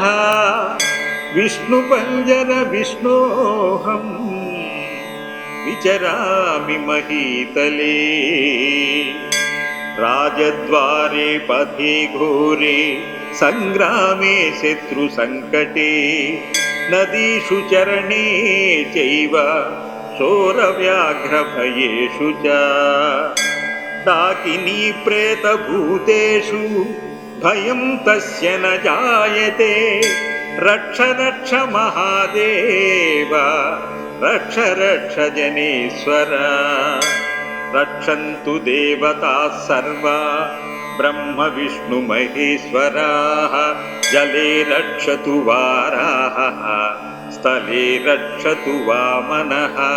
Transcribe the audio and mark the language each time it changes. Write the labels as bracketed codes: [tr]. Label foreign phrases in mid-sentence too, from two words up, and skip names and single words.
[sa] विष्णुपञ्जर विष्णोऽहं विचरामि महीतले। राजद्वारे पथे घोरे सङ्ग्रामे शत्रुसङ्कटे। నదీషు చరణే చైవ శోరవ్యాఘ్రభయేషు చ డాకినీ ప్రేతభూతేషు భయం తస్య న జాయతే రక్ష రక్ష మహాదేవ రక్ష రక్ష జనేశ్వర రక్షन्तు దేవతాః సర్వా బ్రహ్మ విష్ణు మహేశ్వరాః జలే రక్షతు వారాహః స్థలే రక్షతు వామనః